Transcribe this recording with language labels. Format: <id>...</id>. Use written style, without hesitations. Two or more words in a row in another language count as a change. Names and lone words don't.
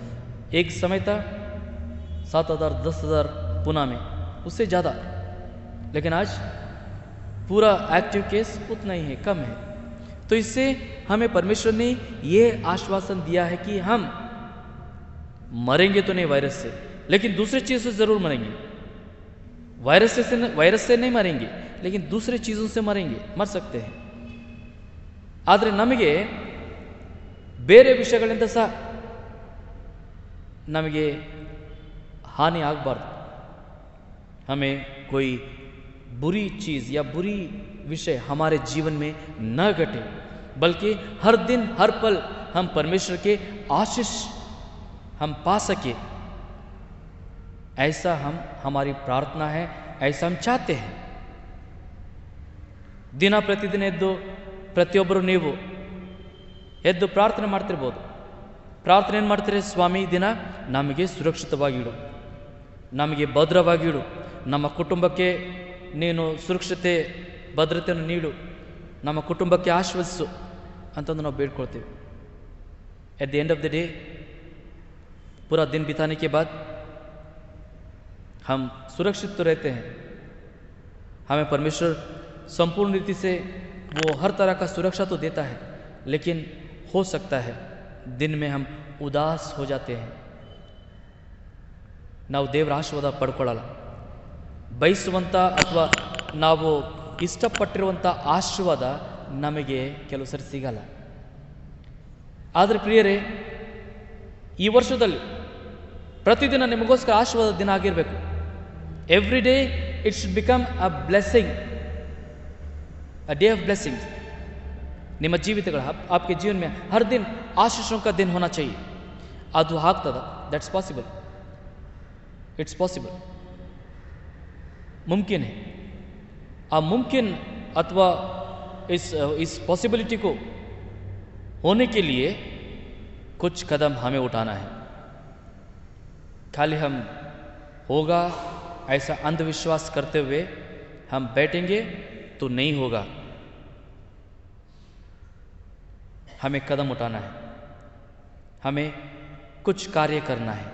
<hi>एक समय था 7000 10,000 पुणे में, उससे ज़्यादा, लेकिन आज पूरा</hi> <en>active case</en> <hi>उतना ही है, कम है। तो इससे हमें परमेश्वर ने ये आश्वासन दिया है कि हम मरेंगे तो नहीं वायरस से, लेकिन दूसरी चीज़ से ज़रूर मरेंगे। वायरस से नहीं मरेंगे, लेकिन दूसरी चीज़ों से मर सकते हैं।</hi> <kn>ಆದರೆ ನಮಗೆ ಬೇರೆ ವಿಷಯಗಳಿಂದ ಸಹ ನಮಗೆ हानि ಆಗಬಾರ್ದು।</kn> <hi>हमें कोई बुरी चीज़ या बुरी विषय हमारे जीवन में न घटे, बल्कि हर दिन हर पल हम परमेश्वर के आशीष हम पा सके, ऐसा हमारी प्रार्थना है, ऐसा हम चाहते हैं।</hi> <kn>ದಿನ ಪ್ರತಿದಿನ ಎದ್ದು ಪ್ರತಿಯೊಬ್ಬರು ನೀವು ಎದ್ದು ಪ್ರಾರ್ಥನೆ ಮಾಡ್ತಿರ್ಬೋದು। ಪ್ರಾರ್ಥನೆ ಏನು ಮಾಡ್ತೀರಿ? ಸ್ವಾಮಿ, ದಿನ ನಮಗೆ ಸುರಕ್ಷಿತವಾಗಿಡು, ನಮಗೆ ಭದ್ರವಾಗಿಡು, ನಮ್ಮ ಕುಟುಂಬಕ್ಕೆ ನೀನು ಸುರಕ್ಷತೆ ಭದ್ರತೆಯನ್ನು ನೀಡು, ನಮ್ಮ ಕುಟುಂಬಕ್ಕೆ ಆಶ್ವಾಸಿಸು ಅಂತಂದು ನಾವು ಬೇಡ್ಕೊಳ್ತೀವಿ।</kn> <en>at the end of the day,</en> <hi>पूरा दिन बिताने के बाद हम सुरक्षित तो रहते हैं। हमें परमेश्वर संपूर्ण रीति से वो हर तरह का सुरक्षा तो देता है, लेकिन हो सकता है दिन में हम उदास हो जाते हैं,</hi> <kn>ನಾವು ದೇವರ ಆಶೀರ್ವಾದ ಪಡ್ಕೊಳ್ಳಲ್ಲ। ಬಯಸುವಂಥ ಅಥವಾ ನಾವು ಇಷ್ಟಪಟ್ಟಿರುವಂಥ ಆಶೀರ್ವಾದ ನಮಗೆ ಕೆಲವು ಸರಿ ಸಿಗಲ್ಲ। ಆದರೆ ಪ್ರಿಯರೇ, ಈ ವರ್ಷದಲ್ಲಿ ಪ್ರತಿದಿನ ನಿಮಗೋಸ್ಕರ ಆಶೀರ್ವಾದ ದಿನ ಆಗಿರಬೇಕು।</kn> <en>every day it should become a blessing, a day of blessings.</en> <kn>ನಿಮ್ಮ ಜೀವಿತಗಳ</kn> <hi>आपके जीवन में हर दिन आशीषों का दिन होना चाहिए।</hi> <kn>ಅದು ಆಗ್ತದ?</kn> <en>that's possible, it's possible,</en> <hi>मुमकिन है। आ मुमकिन अथवा इस पॉसिबिलिटी को होने के लिए कुछ कदम हमें उठाना है। खाली हम होगा ऐसा अंधविश्वास करते हुए हम बैठेंगे तो नहीं होगा, हमें कदम उठाना है, हमें कुछ कार्य करना है।</hi>